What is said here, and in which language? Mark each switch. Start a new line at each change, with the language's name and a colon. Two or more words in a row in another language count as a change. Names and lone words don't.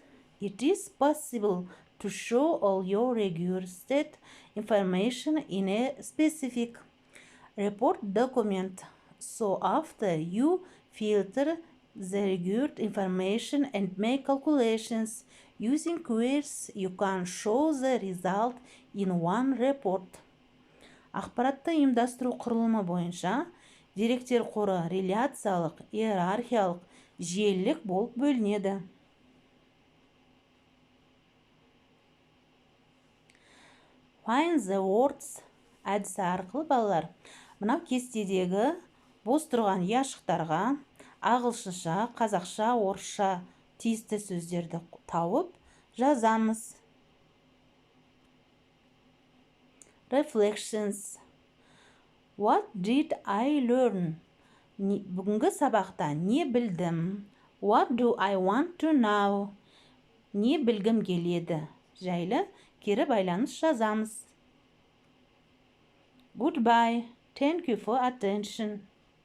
English: It is possible to show all your registered information in a specific report document. So after you filter the registered information and make calculations using queries, you can show the result in one report.
Kazakh: Ақпаратты ұйымдастыру құрылымы бойынша деректер қоры реляциялық, иерархиялық, желілік болып бөлінеді.
English: Find the words
Kazakh: әдісі арқылы балалар мынау кестедегі бос тұрған яшықтарға ағылшынша, қазақша, орысша тиісті сөздерді тауып жазамыз.
English: Reflections. What did I learn?
Kazakh: Бүгінгі сабақта не білдім?
English: What do I want to know?
Kazakh: Не білгім келеді? Жайлы кері байланыс жазамыз.
English: Goodbye. Thank you for attention.